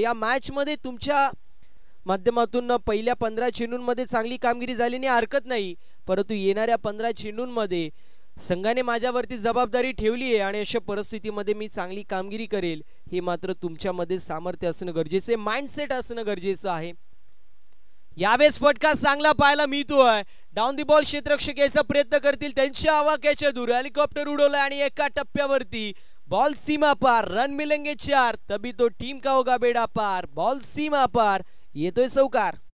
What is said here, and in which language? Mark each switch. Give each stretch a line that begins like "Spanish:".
Marathi: या मॅच मध्ये तुमच्या माध्यमातून पहिल्या 15 चेंडूंमध्ये चांगली कामगिरी झाली नाही हरकत नाही, परंतु येणाऱ्या 15 चेंडूंमध्ये संघाने माझ्यावरती जबाबदारी ठेवली आहे आणि अशा परिस्थितीमध्ये मी चांगली कामगिरी करेल, हे मात्र तुमच्यामध्ये सामर्थ्य असणं गरजेचं आहे, माइंडसेट असणं गरजेचं आहे. यावेळेस फटका चांगला पाहायला मिळतोय. डाऊन दी बॉल क्षेत्ररक्षक यायचा प्रयत्न करतील, त्यांच्या आवाक्याच्या दूर हेलिकॉप्टर उडवलाय आणि एका टप्प्यावरती बॉल सीमा पार.
Hindi: रन मिलेंगे 4, तभी तो टीम का होगा बेड़ा पार.
Marathi: बॉल सीमा पार, येतोय चौकार.